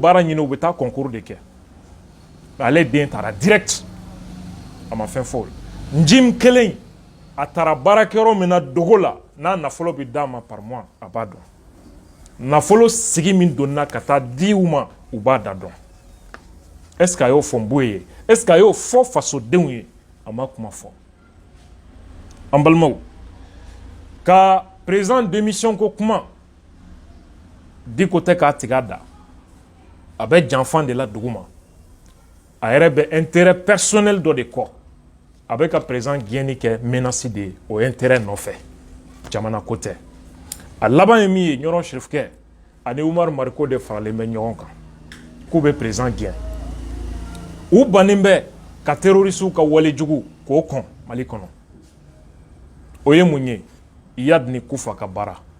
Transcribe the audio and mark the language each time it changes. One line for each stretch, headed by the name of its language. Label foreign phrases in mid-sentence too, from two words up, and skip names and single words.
Bambara: baara ɲini u bɛ taa concours de kɛ ale den taara direct a ma fɛn fɔ o la njim kelen a taara baarakɛyɔrɔ min na Dogo la n'a nafolo bɛ d'a ma
French: par mois
Bambara: a b'a dɔn nafolo sigi min donna ka taa di u ma u b'a da dɔn
French: est-ce que
Bambara: a y'o fɔ n b'o ye
French: est-ce que
Bambara: a y'o fɔ fasodenw ye a ma kuma fɔ an balimaw ka
French: président démission
Bambara: ko kuma Diko tɛ k'a tigɛ a da a bɛ janfan de la dugu ma a yɛrɛ bɛ
French: intérêt personnel
Bambara: dɔ de kɔ a bɛ ka président gɛnni kɛ menace de ye o intérêt nɔfɛ jamana ko tɛ a laban ye min ye ɲɔrɔ Chérifkɛ ani Umaru Mariko de faralen bɛ ɲɔgɔn kan k'u bɛ président gɛn u bannen bɛ ka terroriste ka walejugu k'o kɔn Mali kɔnɔ o ye mun ye Iyad ni Kufa ka baara